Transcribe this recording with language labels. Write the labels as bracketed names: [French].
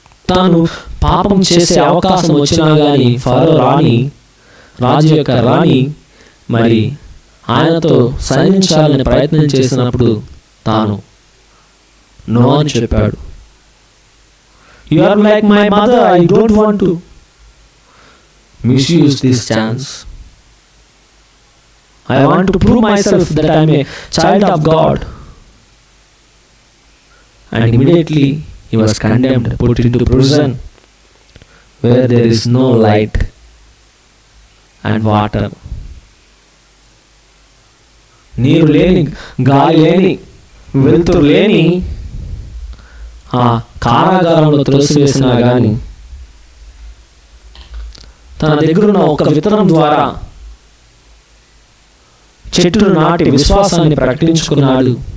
[Telugu] తాను పాపం చేసే అవకాశం వచ్చినా కానీ ఫరో రాజు యొక్క రాణి మరి ఆయనతో సహించాలని ప్రయత్నం చేసినప్పుడు తాను నో అని చెప్పాడు. [English] You are like my mother, I don't want to misuse this chance. I want to prove myself that I am a child of God. and immediately he was condemned, put into prison where there is no light and water. [Telugu] నీరు లేని, గాలి లేని, వెలుతురు లేని ఆ కారాగారంలో త్రోసివేసినా గాని తన దగ్గరున్న ఒక విత్తనం ద్వారా చెట్టును నాటి విశ్వాసాన్ని ప్రకటించుకున్నాడు.